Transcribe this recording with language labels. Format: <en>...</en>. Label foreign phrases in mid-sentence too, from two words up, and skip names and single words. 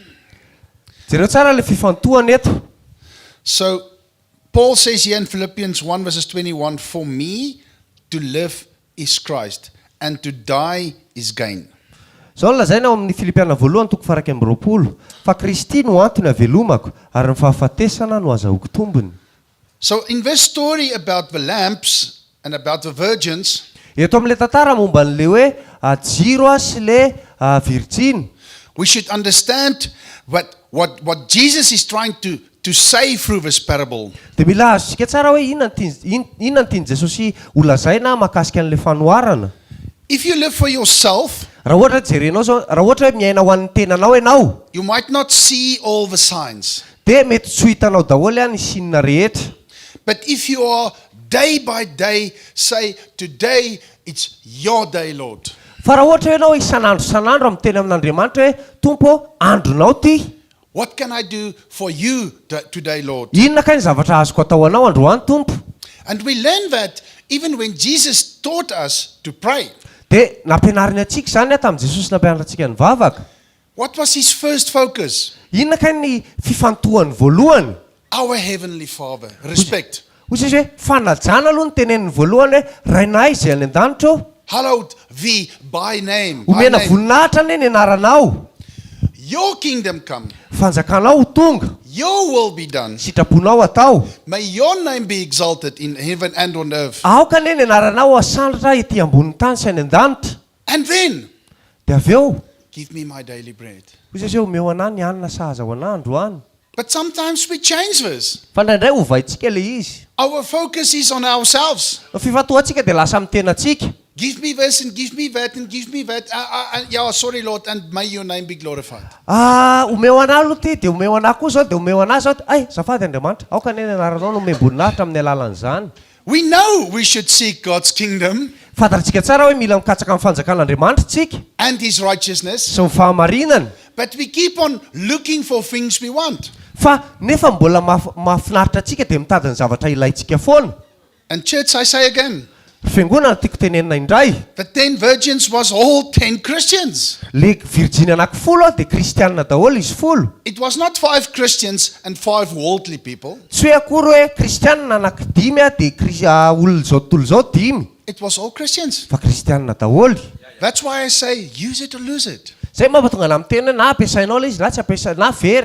<mg>Jereo tsara le fifantohana eto.</mg> <en>So, Paul says here in Philippians 1 verses 21, for me to live is Christ, and to die is gain.</en> <mg>Zao lazaina ao amin'ny Filipianina voalohany toko faraky amin'ny 20. Fa Kristy no antony havelomako ary ny fahafatesana no azahoako tombony.</mg> <en>So, in this story about the lamps and about the virgins,</en> <mg>Eto amin'le tantara momba an'le hoe jiro sy le virjiny.</mg> <en>we should understand what Jesus is trying to say through this parable.</en> <mg>Dia mila azontsika tsara hoe inona ny tiany Jesosy holazaina mahakasika an'le fanoharana.</mg> <en>If you live for yourself,</en> <mg>Raha ohatra jerenao zao, raha ohatra hoe miaina ho an'ny tenanao ianao,</mg> <en>you might not see all the signs.</en> <mg>dia mety tsy hitanao daholo ny sinina rehetra.</mg> <en>But if you are day by day, say, today it's your day, Lord.</en> <mg>Fa raha ohatra hoe ianao isan'andro amin'ny teny amin'Andriamanitra hoe tompo andronao ty.</mg> <en>What can I do for you today, Lord?</en> <mg>Inona ka ny zavatra azoko atao anao androany tompo?</mg> <en>And we learn that even when Jesus taught us to pray.</en> <mg>Dia nampianariny antsika izany tamin'i Jesosy nampianarantsika ny vavaka.</mg> <en>What was his first focus?</en> <mg>Inona ka ny fifantohany voalohany?</mg> <en>Our Heavenly Father. Respect.</en> <mg>Hoy izy hoe fanajana aloha ny teneniny voalohany hoe rainay izay any an-danitra ao.</mg> <en>Hallowed thee by name. By</en> <mg>Omena</mg> <en>name.</en> <mg>voninahitra ny anaranao.</mg> <en>Your kingdom come.</en> <mg>Fanjakanao ho tonga.</mg> <en>Your will be done.</en> <mg>Sitraponao atao.</mg> <en>May your name be exalted in heaven and on earth.</en> <mg>Aoka ny anaranao asandratra ety ambonin'ny tany sy any an-danitra.</mg> <en>And then,</en> <mg>Dia avy eo,</mg> <en>give me my daily bread.</en> <mg>hoy izy hoe omeo anahy ny hanina sahaza ho anahy androany.</mg> <en>But sometimes we change this.</en> <mg>Fa indraindray hovaintsika le izy.</mg> <en>Our focus is on ourselves.</en> <mg>Ny fifantohantsika dia lasa amin'ny tenantsika.</mg> <en>Give me this and give me that and give me that. Yeah, sorry, Lord, and may your name be glorified.</en> <mg>Omeo anahy aloha ty, dia omeo anahy koa zao, dia omeo anahy zao. Ay, zafady Andriamanitra, aoka ny anaranao no omem-boninahitra amin'ny alalan'izany.</mg> <en>We know we should seek God's kingdom</en> <mg>Fantatritsika tsara hoe mila mikatsaka amin'ny fanjakan'Andriamanitra tsika</mg> <en>and his righteousness,</en> <mg>sy ny fahamarinana.</mg> <en>but we keep on looking for things we want.</en> <mg>Fa nefa mbola mahafinaritra antsika dia mitady ny zavatra ilaintsika foana.</mg> <en>And church, I say again,</en> <mg>fiangonana tiako tenenina indray</mg> <en>the 10 virgins was all 10 Christians.</en> <mg>le virjiny anankifolo dia kristianina daholo izy folo.</mg> <en>It was not 5 Christians and 5 worldly people.</en> <mg>Tsy hoe akory hoe kristianina anankidimy dia olona zao tontolo zao dimy</mg> <en>It was all Christians.</en> <mg>fa kristianina daholo.</mg> <en>That's why I say, use it or lose it.</en> <mg>Zay mampatonga ana miteny hoe na ampiasainao ilay izy na tsy ampiasainao na very.</mg>